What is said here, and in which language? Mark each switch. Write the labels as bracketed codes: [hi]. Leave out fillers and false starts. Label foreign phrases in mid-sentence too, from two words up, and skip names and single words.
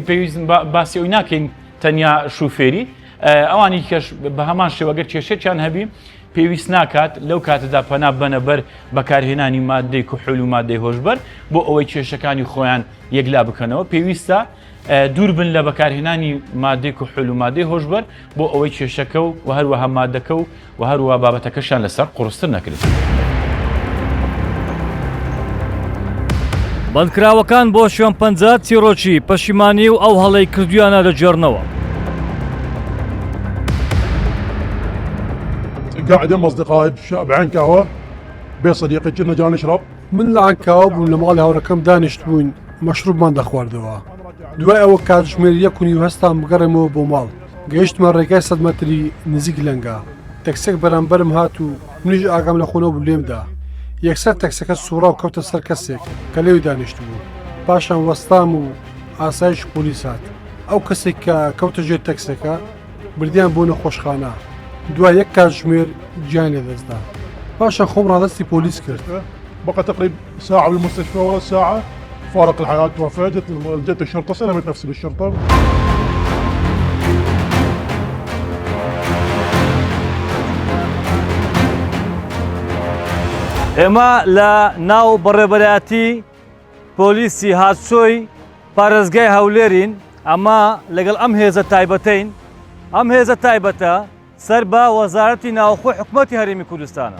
[ckb] پێویستن باسی ئەوی ناکەین تەنیا شوفێری ئەوانی کەش بە هەمان شێوەگەر کێشێکیان هەبی پێویست ناکات لەو کاتەدا پەنا بنە بەر بەکارهێنانی مادەی کوحول و مادەی هۆشبەر بۆ ئەوەی کێشەکانی خۆیان یەکلا بکەنەوە پێویستە دوور بن لە بەکارهێنانی مادەی کوحول و مادەی هۆشبەر بۆ ئەوەی کێشەکە و هەروەها مادەکە و هەروەها بابەتەکەشان لەسەر قورستر نەکرێت. بەندکراوەکان بۆ شوێن 50 چیرۆکی پەشیمانی و ئەو هەڵەی کردویانە دەجێڕنەوە. [ar] قاعد مع اصدقائي بعنكاوه بصديقي كنا جاي نشرب من العنكاوه [ckb] بوون لە ماڵی هاوڕەکەم دانیشت بووین مەشروبمان دەخواردەوە دوای ئەوە کاتژمێر یەکونی و هەستان بگەڕێمەوە بۆ ماڵ گەیشتمە ڕێگای 100 مەتری نزیک لەنگا تەکسێک بەرامبەرم هات و منیش ئاگام لە خۆنەوە بوو لێمدا یەکسەر تەکسەکە سوڕا و کەوتە سەر کەسێک کە لێوی دانیشت بوو پاشان وەستام و ئاسایش پۆلیس هات ئەو کەسێک کە کەوتە ژێر تەکسەکە بردیان بۆ نەخۆشخانە دوای یەک کاتژمێر گیان لێدەستدا پاشان خۆم ڕادستی پۆلیس کرد. [ar] بقى تقريبا ساعة بالمستشفى ولا ساعة فارق الحياة توفى جت الشرطة سلمت نفسي بالشرطة. [ckb] ئێمە لە ناو بەڕێبەراتی پۆلیسی هاتچۆی پارێزگای هەولێرین ئەمە لەگەڵ ئەم هێزە تایبەتین ئەم هێزە تایبەتە سەر بە وەزارەتی ناوخۆی حکوومەتی هەرێمی کوردستانە.